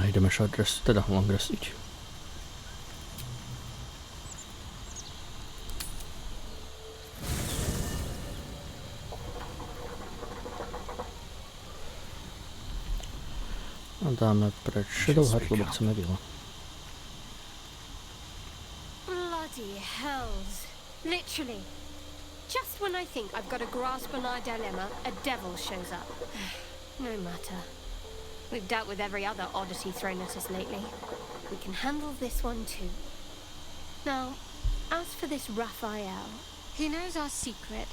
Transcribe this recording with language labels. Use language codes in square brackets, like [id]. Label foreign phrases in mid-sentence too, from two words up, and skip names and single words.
[sk] ideme [en] short rest, [sk] teda long restiť. A dáme preč Shadowheart, lebo chceme vila. [en] Bloody hells. Literally. Just when I think I've got a grasp on our dilemma, a devil shows up. No matter. We've dealt with every other oddity thrown at us lately. We can handle this one too. Now, as for this Raphael, he knows our secret.